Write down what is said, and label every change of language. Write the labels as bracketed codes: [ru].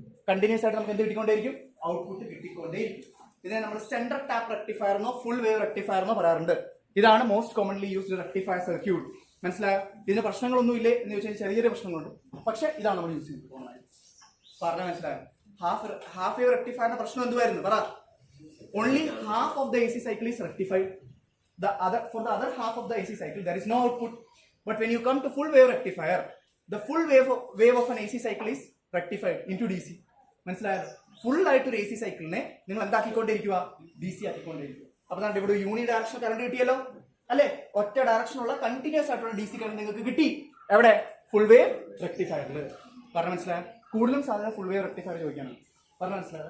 [ml] Continuous ആയിട്ട് നമുക്ക് എന്ത് കിട്ടിക്കൊണ്ടേയിരിക്കും? ഔട്ട്പുട്ട് കിട്ടിക്കൊണ്ടേയിരിക്കും. ഇതിനെ നമ്മൾ സെന്റർ ടാപ്പ് റെക്ടിഫയർ എന്നോ ഫുൾ വേവ് റെക്ടിഫയർ എന്നോ പറയാറുണ്ട്. ഇതാണ് most commonly used rectifier circuit. മനസ്സിലായോ? ഇതിന് പ്രശ്നങ്ങളൊന്നും ഇല്ലേ എന്ന് ചോദിച്ചാൽ ചെറിയ ചെറിയ പ്രശ്നങ്ങളുണ്ട്. പക്ഷെ ഇതാണ് നമ്മൾ യൂസ് ചെയ്യുന്നത്. പറഞ്ഞ മനസ്സിലായോ? ഹാഫ് വേവ് റെക്ടിഫയറിന്റെ പ്രശ്നം എന്തുവായിരുന്നു പറ? [en] Only half of the AC cycle is rectified. For the other half of the AC cycle there is no output. But when you come to full wave rectifier, the full wave of an AC cycle is rectified into DC. [ml] മനസ്സിലായോ? Full ആയിട്ട് ഒരു AC സൈക്കിളിനെ നിങ്ങൾ എന്താക്കിക്കൊണ്ടിരിക്കുക? DC ആക്കിക്കൊണ്ടിരിക്കുക. അപ്പൊ തന്നെ ഇവിടെ യൂണി direction current കിട്ടിയല്ലോ അല്ലെ? ഒറ്റ ഡയറക്ഷനുള്ള കണ്ടിന്യൂസ് ആയിട്ടുള്ള DC കറണ്ട് നിങ്ങൾക്ക് കിട്ടി. എവിടെ? Full wave റെക്ടിഫയറിൽ. പറഞ്ഞ മനസ്സിലായോ? കൂടുതലും സാധാരണ ഫുൾ വേവ് റെക്ടിഫയർ ചോദിക്കാനാണ്. പറഞ്ഞ മനസ്സിലായോ?